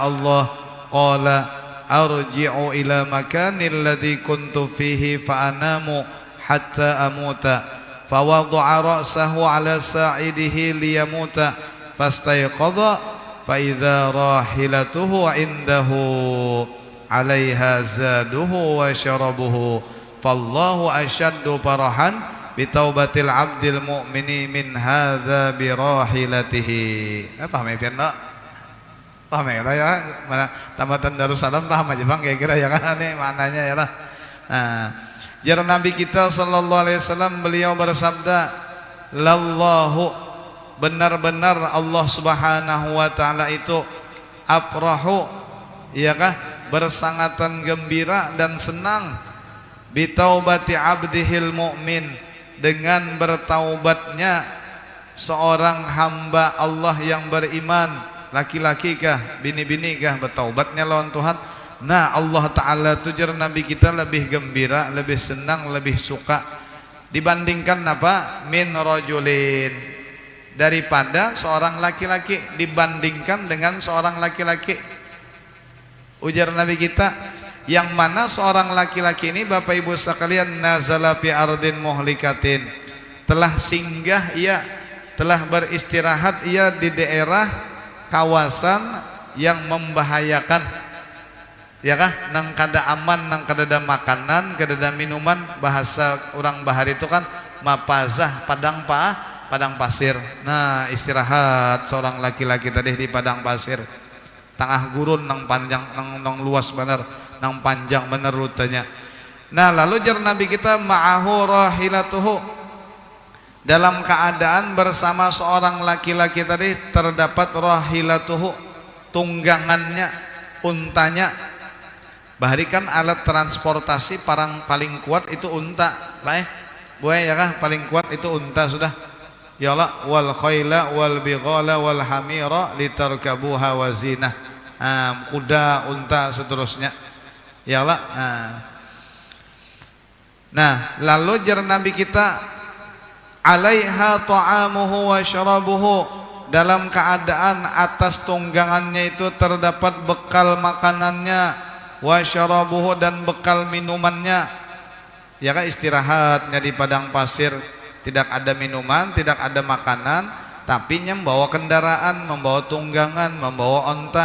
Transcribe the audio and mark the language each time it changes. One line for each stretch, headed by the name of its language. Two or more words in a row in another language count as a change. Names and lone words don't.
Arabic: الله قال أرجع إلى مكاني الذي كنت فيه فأنام حتى أموت فوضع رأسه على ساعده ليموت فاستيقظ فإذا راحلته عنده عليها زاده وشرابه فالله أشد فرحا بتوبة العبد المؤمن من هذا براحلته.
Banjar: Apa mepian nak? Paham ya lah ya, mana tamatan Darussalam paham aja bang kira-kira ya kan nih maknanya ya lah. Nah, jar Nabi kita
Arabic: صلى الله عليه وسلم
Banjar: beliau bersabda, lallahu, benar-benar Allah
Arabic: سبحانه وتعالى
Banjar: itu afrahu, ya kah, bersangatan gembira dan senang
Arabic: بتوبة عبده المؤمن,
Banjar: dengan bertaubatnya seorang hamba Allah yang beriman. Laki-laki kah, bini-bini kah, bertaubatnya lawan Tuhan. Nah Allah Ta'ala tujar Nabi kita lebih gembira, lebih senang, lebih suka dibandingkan apa?
Arabic: من رجل,
Banjar: daripada seorang laki-laki, dibandingkan dengan seorang laki-laki. Ujar Nabi kita, yang mana seorang laki-laki ini Bapak Ibu sekalian,
Arabic: نزل في أرض مهلكة,
Banjar: telah singgah ia, telah beristirahat ia di daerah kawasan yang membahayakan, ya kah, nang kada aman, nang kada ada makanan, kada ada minuman. Bahasa orang bahar itu kan mapazah, padang pasir. Nah istirahat seorang laki-laki tadi di padang pasir, tengah gurun, nang panjang, nang luas bener, nang panjang bener rutenya. Nah lalu jar Nabi kita,
Arabic: معه راحلته,
Banjar: dalam keadaan bersama seorang laki-laki tadi terdapat rahilatuhu, tunggangannya, untanya. Bahari kan alat transportasi paling kuat itu unta lah ya kah, paling kuat itu unta sudah.
Arabic: يا الله والخيل والبغال والحمير لتركبوها وزينة.
Banjar: Kuda, unta, seterusnya.
Arabic: يا الله.
Banjar: Nah lalu jar Nabi kita,
Arabic: عليها طعامه وشرابه,
Banjar: dalam keadaan atas tunggangannya itu terdapat bekal makanannya,
Arabic: وشرابه,
Banjar: dan bekal minumannya. Ya kan, istirahatnya di padang pasir, tidak ada minuman, tidak ada makanan, tapi membawa kendaraan, membawa tunggangan, membawa onta.